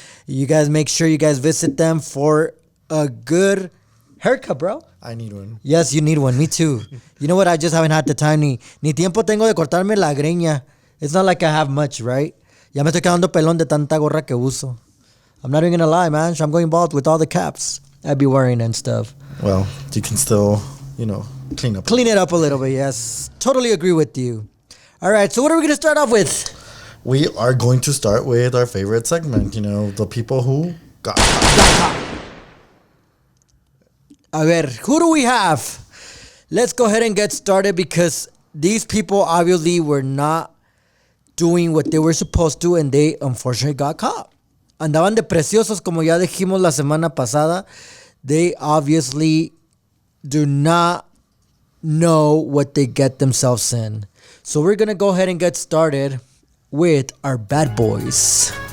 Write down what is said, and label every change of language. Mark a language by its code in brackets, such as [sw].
[en] You guys make sure you guys visit them for a good haircut, bro. I need one. Yes, you need one. Me too. You know what? I just haven't had the time. [es] Ni tiempo tengo de cortarme la greña. [en] It's not like I have much, right? [es] Ya me estoy quedando pelón de tanta gorra que uso. [en] I'm not even gonna lie, man. I'm going bald with all the caps I'd be wearing and stuff. Well, you can still, clean it up a little bit, yes. Totally agree with you. All right, so what are we gonna start off with? We are going to start with our favorite segment, the people who got caught. A ver, who do we have? Let's go ahead and get started because these people obviously were not doing what they were supposed to and they unfortunately got caught. [es] Andaban de preciosos como ya dijimos la semana pasada. [en] They obviously do not know what they get themselves in. So we're going to go ahead and get started with our bad boys.